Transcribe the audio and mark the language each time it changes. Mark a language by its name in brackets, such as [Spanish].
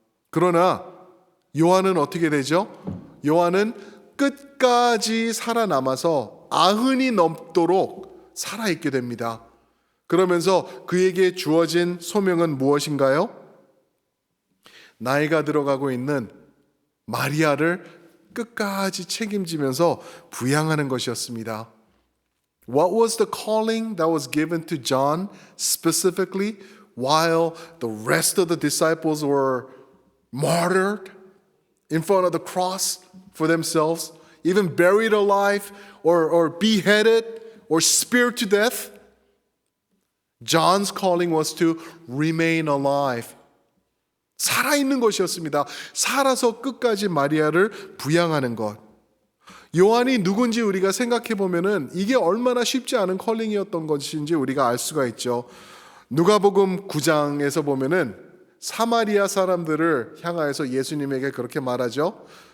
[Korean] 그러나 요한은 어떻게 되죠? 요한은 끝까지 살아남아서 90이 넘도록 살아있게 됩니다. 그러면서 그에게 주어진 소명은 무엇인가요? 나이가 들어가고 있는 마리아를 끝까지 책임지면서 부양하는 것이었습니다. [English] What was the calling that was given to John specifically while the rest of the disciples were martyred in front of the cross for themselves, even buried alive or beheaded or speared to death? John's calling was to remain alive. [Korean] 살아있는 것이었습니다. 살아서 끝까지 마리아를 부양하는 것. 요한이 누군지 우리가 생각해 보면은 이게 얼마나 쉽지 않은 컬링이었던 것인지 우리가 알 수가 있죠. 누가복음 9장에서 보면은 사마리아 사람들을 향하여서 예수님에게 그렇게 말하죠.